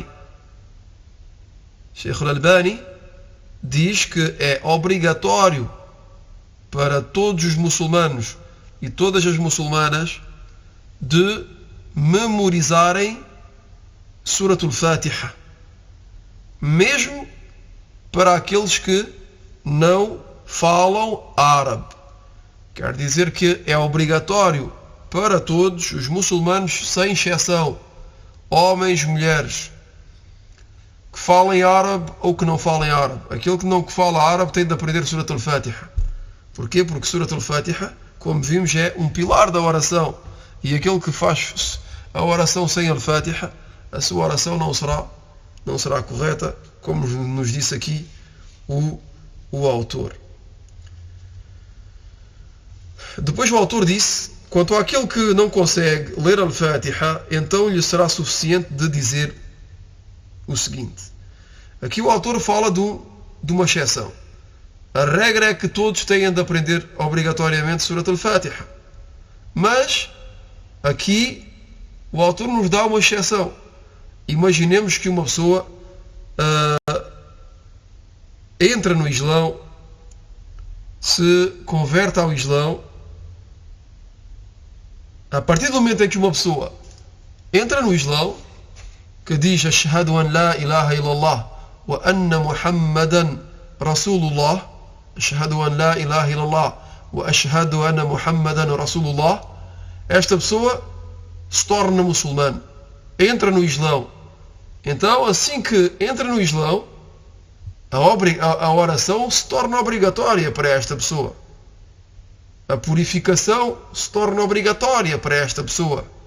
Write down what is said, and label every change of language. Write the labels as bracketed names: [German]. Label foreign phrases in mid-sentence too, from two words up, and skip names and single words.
[Portuguese] Sheikh Al-Albani diz que é obrigatório para todos os muçulmanos e todas as muçulmanas de memorizarem Suratul Fatiha, mesmo para aqueles que não falam árabe. Quer dizer que é obrigatório para todos os muçulmanos, sem exceção, homens, mulheres, que falem árabe ou que não falem árabe. Aquele que não fala árabe tem de aprender Surat al-Fatiha. Porquê? Porque Surat al-Fatiha, como vimos, é um pilar da oração. E aquele que faz a oração sem al-Fatiha, a sua oração não será correta, como nos disse aqui o autor. Depois o autor disse: quanto àquele que não consegue ler al-Fatiha, então lhe será suficiente de dizer o seguinte. Aqui o autor fala de uma exceção. A regra é que todos têm de aprender obrigatoriamente Surat al-Fatiha. Mas aqui o autor nos dá uma exceção. Imaginemos que uma pessoa entra no Islão, se converte ao Islão. A partir do momento em que uma pessoa entra no Islão, que diz [Arabic] أشهد أن لا إله إلا الله وأن محمدا رسول الله, أشهد أن لا إله إلا الله وأشهد أن محمدا رسول الله, [Portuguese] esta pessoa se torna muçulmano, entra no Islão. Então, assim que entra no Islão, a oração se torna obrigatória para esta pessoa. A purificação se torna obrigatória para esta pessoa.